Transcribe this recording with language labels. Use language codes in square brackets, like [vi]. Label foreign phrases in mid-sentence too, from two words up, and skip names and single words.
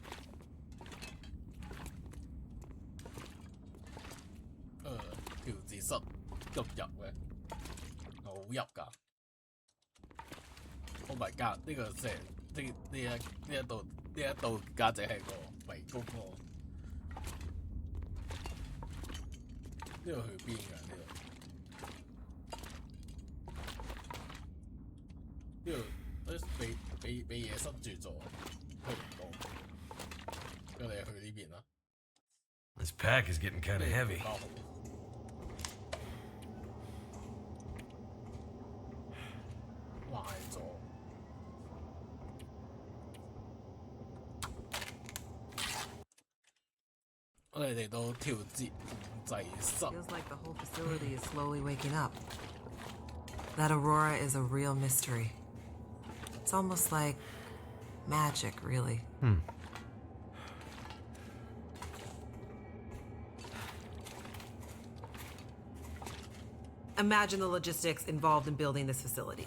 [yue] 調節室咁入嘅，好入㗎。 [en] Oh my god！ [yue] 呢個成呢一度簡直係個迷宮喎。呢度去邊㗎？呢度俾嘢塞住咗，去唔到。我哋去呢邊啦。 [en] This pack is getting kind of heavy. [yue] 壞咗。我哋嚟到調節控制室。 [en] Feels like the whole facility is slowly waking up. That aurora is a real mystery. It's almost like magic, really. Imagine the logistics involved in building this facility.